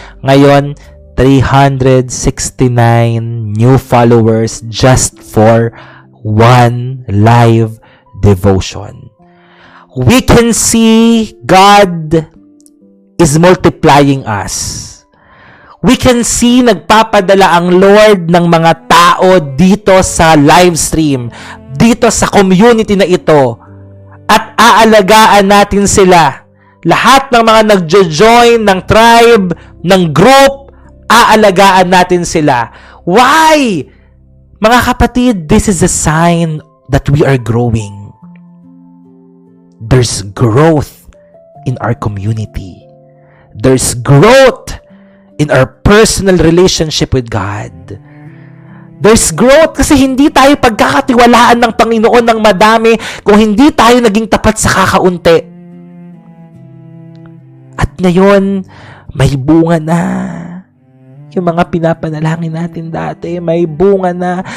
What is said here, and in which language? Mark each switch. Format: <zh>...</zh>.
<tl>Ngayon</tl> <en>369 new followers just for one live devotion. We can see God is multiplying us. We can see</en> <tl>nagpapadala ang Lord ng mga tao dito sa live stream, dito sa community na ito, at aalagaan natin sila. Lahat ng mga nagjo-join ng tribe, ng group, aalagaan natin sila.</tl> <en>Why?</en> <tl>Mga kapatid,</tl> <en>this is a sign that we are growing. There's growth in our community. There's growth in our personal relationship with God. There's growth</en> <tl>kasi hindi tayo pagkakatiwalaan ng Panginoon ng madami kung hindi tayo naging tapat sa kakaunti. At ngayon, may bunga na. Yung mga pinapanalangin natin dati, may bunga na.</tl>